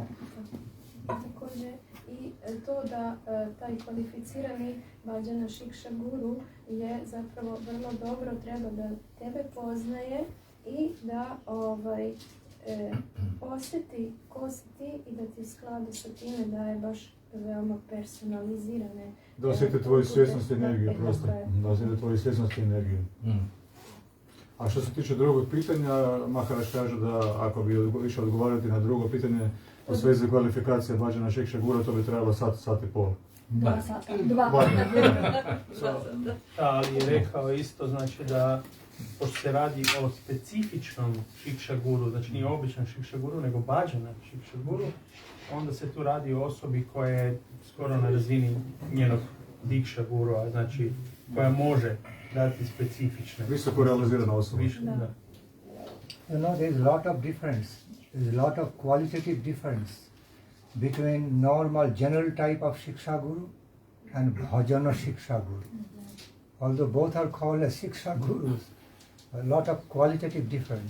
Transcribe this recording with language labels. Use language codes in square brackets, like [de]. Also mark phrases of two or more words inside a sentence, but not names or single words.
[hr] Također i to da taj kvalificirani Bhajana Shiksha Guru je zapravo vrlo dobro, treba da tebe poznaje i da osjeti ko si ti i da ti skladu sa time daje baš veoma personalizirane. Da osjeti tvoju svjesnost i energiju, prosto. Da osjeti tvoju svjesnost i energiju. A što se tiče drugog pitanja, Maharaj kaže da ako bi više odgovarati na drugo pitanje, U svezi kvalifikacije bhajana siksha guru to bi trebalo sat i pol. Dva sata. Ali je rekao isto, znači da pošto se radi o specifičnom siksha guru, znači nije običan siksha guru, nego bhajana siksha guru, onda se tu radi o osobi koja je skoro na razini njenog diksha gurua, znači koja može dati specifične. Visoko realizirana osoba. Da. [en] You know, there is a lot of difference. There is a lot of qualitative difference between normal general type of siksha guru and bhajana siksha guru. Although both are called as siksha gurus, a lot of qualitative difference.